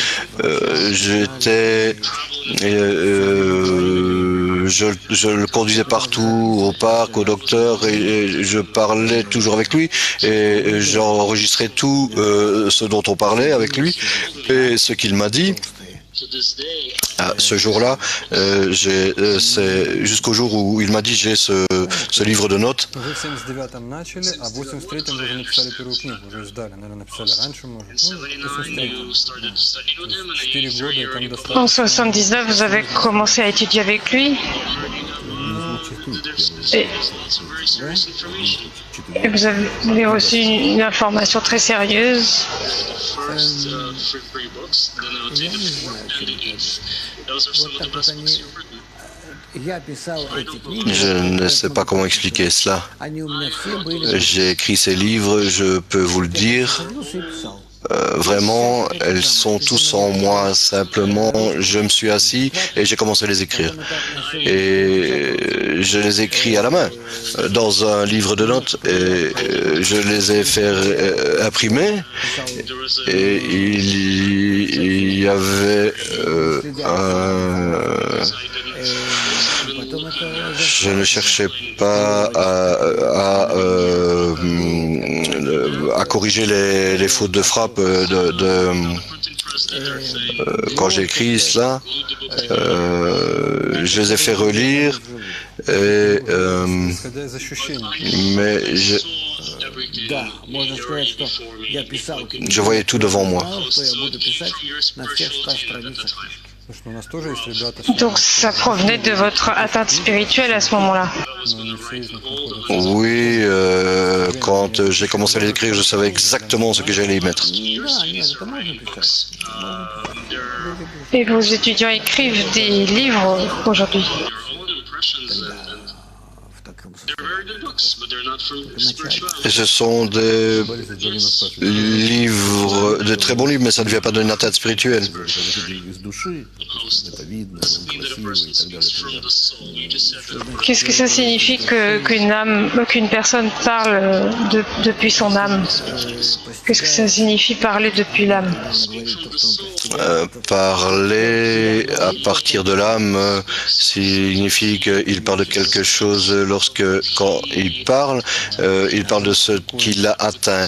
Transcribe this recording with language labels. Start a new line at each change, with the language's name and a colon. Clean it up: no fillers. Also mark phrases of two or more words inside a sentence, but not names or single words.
French: je le conduisais partout, au parc, au docteur, et je parlais toujours avec lui, et j'enregistrais tout ce dont on parlait avec lui, et ce qu'il m'a dit. Ce jour-là, c'est jusqu'au jour où il m'a dit j'ai ce livre de notes.
Russian: Вы в 79-м начали, а в 83-м вы уже написали первую книгу, уже издали, наверное, написали раньше, может. Ну, в 83-м. 4 года, и там
French: En
Russian: достаточно.
French: 79, vous avez commencé à étudier avec lui et vous avez reçu une information très sérieuse.
Russian: Я не знаю, чем это. Вот так вот они... Я писал эти книги.
French: Je ne sais pas comment expliquer cela.
Russian: Они у меня все были.
French: J'ai écrit ces livres, je peux vous le dire.
Russian: Садился и писал.
French: Vraiment, elles sont tous en moi. Simplement, je me suis assis et j'ai commencé à les écrire. Et je les écris à la main, dans un livre de notes. Et je les ai fait imprimer. Et il y avait je ne cherchais pas à corriger les fautes de frappe quand j'ai écrit cela. Je les ai fait relire,
Russian: Исходя из ощущений.
French: mais
Russian: Да, можно сказать, что я писал книги.
French: je voyais tout devant moi.
Russian: Знал, что я буду писать на всех 100 страницах книжки. Слушай, ну у нас тоже есть ребята,
French: Donc ça provenait de votre atteinte spirituelle à ce moment-là.
Russian: но не все из них находятся.
French: Oui, quand j'ai commencé à les écrire, je savais exactement ce que j'allais y mettre.
Russian: Да, нет, это можно писать.
French: Et vos étudiants écrivent des livres aujourd'hui.
Russian: В таком состоянии.
French: Et ce sont des livres, de très bons livres, mais ça ne vient pas d'une atteinte spirituelle.
Russian: Из души, это видно, он красивый и так далее.
French: Qu'est-ce que ça signifie qu'une personne parle depuis son âme? Qu'est-ce que ça signifie parler depuis l'âme? Parler à partir de l'âme signifie qu'il parle de quelque chose quand il parle de ce qu'il a atteint.